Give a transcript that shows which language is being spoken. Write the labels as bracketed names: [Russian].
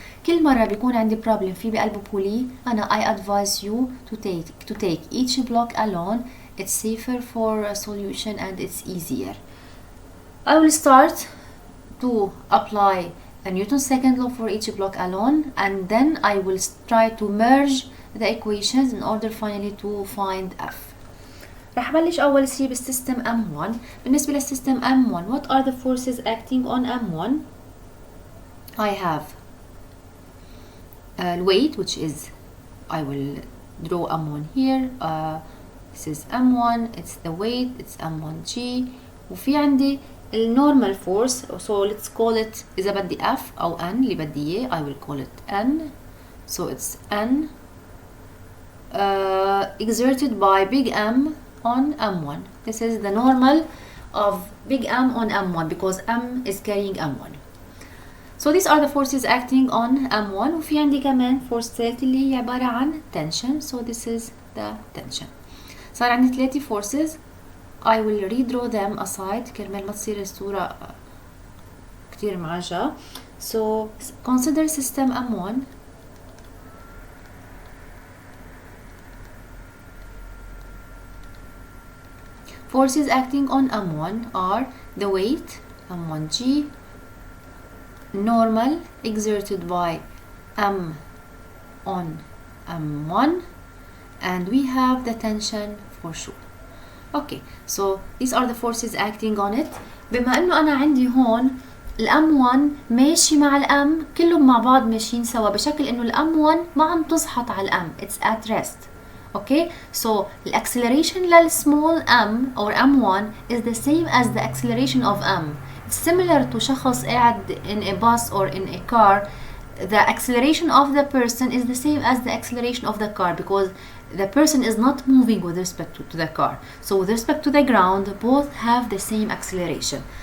[Arabic] كل مرة بيكون عندي [English] problem [Arabic] في بقلبه [English] pulley [Arabic] أنا [English] I advise you to take each block alone. It's safer for a solution and it's easier. I will start to apply a Newton's second law for each block alone, and then I will try to merge the equations in order finally to find F. [Arabic] رح بلش أول شيء بالسيستم M1. بالنسبة للسيستم [English] M1, what are the forces acting on M1? I have weight, which is, I will draw M1 here. This is M1, it's the weight, it's M1G. [Arabic] وفي عندي [English] normal force, so let's call it [Arabic] إذا بدي F أو N اللي بدي إياه, [English] I will call it N. So it's N exerted by big M on M1. This is the normal of big M on M1 because M is carrying M1. So these are the forces acting on M1. [Arabic] وفي عندي كمان force ثالث اللي هي عبارة عن tension. [English] So this is the tension. [Arabic] صار عندي 3 forces. [English] I will redraw them aside [Arabic] كرمال ما تصير الصورة كتير معجة. [English] So consider system M1. Forces acting on M1 are the weight, M1G, normal exerted by M on M1, and we have the tension for sure. Okay, so these are the forces acting on it. [Arabic] بما انه انا عندي هون الام1 ماشي مع الام كلهم مع بعض ماشيين سوا بشكل انه الام1 ما عم تزحط على الام, [English] it's at rest. Okay, so the acceleration للsmall m or m1 is the same as the acceleration of m. It's similar to [Arabic] شخص قاعد [English] in a bus or in a car. The acceleration of the person is the same as the acceleration of the car because the person is not moving with respect to the car. So with respect to the ground, both have the same acceleration.